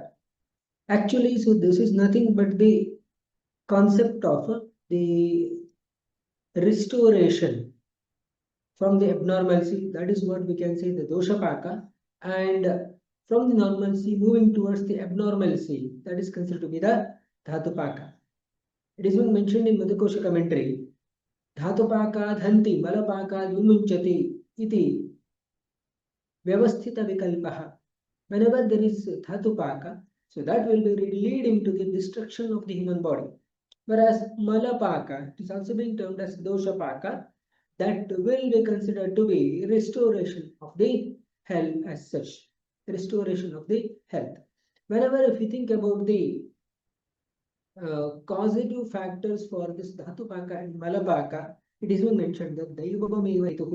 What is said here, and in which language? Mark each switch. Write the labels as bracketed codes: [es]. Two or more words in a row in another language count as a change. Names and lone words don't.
[en] Actually, so this is nothing but the concept of the restoration from the abnormalcy. That is what we can say the Doshapaka, and from the normalcy moving towards the abnormalcy, that is considered to be the Dhatupaka. It is been mentioned in Madhukosha commentary. [sa] धातुपाक धन्ति मलपाक विमुञ्चति इति व्यवस्थित विकल्पः. [en] Whenever there is Dhatupaka, so that will be leading to the destruction of the human body. Whereas malapaka, it is also being termed as Doshapaka, that will be considered to be restoration of the health as such. Restoration of the health. Whenever if you think about the causative factors for this Dhatupaka and Malapaka, it is mentioned that Daivameva.